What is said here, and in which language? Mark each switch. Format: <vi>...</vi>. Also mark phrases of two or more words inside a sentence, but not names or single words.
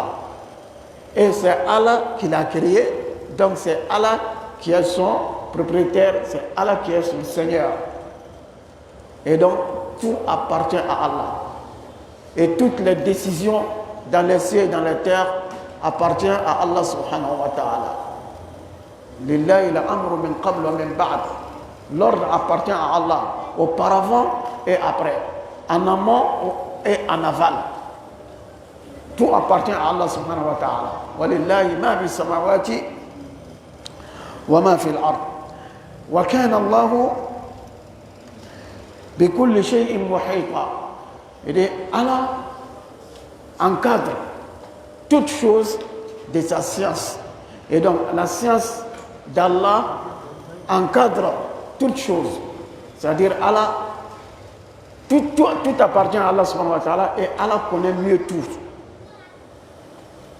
<fr>Et c'est Allah qui l'a créé. Donc, c'est Allah qui est son propriétaire, c'est Allah qui est son Seigneur. Et donc, tout appartient à Allah. Et toutes les décisions dans les cieux et dans les terres appartiennent à Allah</fr> <ar>سبحانه وتعالى. لله الأمر من قبل ومن بعد.</ar> <fr>L'ordre appartient à Allah, auparavant et après, en amont et en aval. Tout appartient à Allah</fr> <ar>سبحانه وتعالى. ولله ما في السماوات وما في الأرض. وكان الله بكل شيء محيطا.</ar> <fr>Et Allah encadre toute chose de sa science. Et donc la science d'Allah encadre toute chose. C'est-à-dire Allah, tout appartient à Allah</fr> <ar>سبحانه وتعالى</ar> <fr>et Allah connaît mieux tout.</fr>